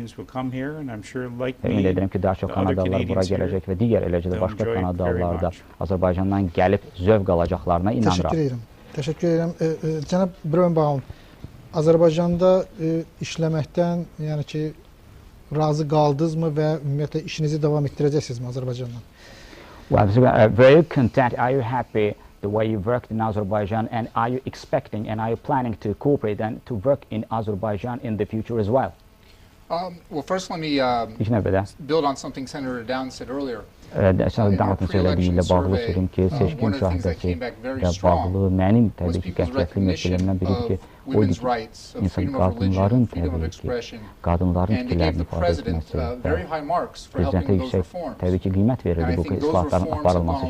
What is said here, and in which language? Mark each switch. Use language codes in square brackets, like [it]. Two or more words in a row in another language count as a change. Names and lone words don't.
[az] Ümid edirəm ki, daha çox Kanadalılar bura gələcək və digər eləcə də başqa Kanadalılar da Azərbaycandan gəlib zövq alacaqlarına inanıram. Təşəkkür edirəm. Cənab Börnbaum, Azərbaycanda işləməkdən, yəni ki, razı qaldınızmı və ümumiyyətlə işinizi davam etdirəcəksiniz Azərbaycandan? [en] Well, very content. Are you happy the way you worked in Azerbaijan, and are you expecting and are you planning to cooperate and to work in Azerbaijan in the future as well? Well, first let me build on something Senator Doun said earlier. [az] Davatın söylədiyiylə bağlı sözüm ki, seçki müşahidəsi ilə bağlı mənim təbii ki, qətiyyətli məsələrimdən biridir ki, o insan qadınların təbii ki, qadınların fikirlərini ifadə etməsi və prezidentə yüksək təbii ki, qiymət verirdi bu islahatların aparılması üçün.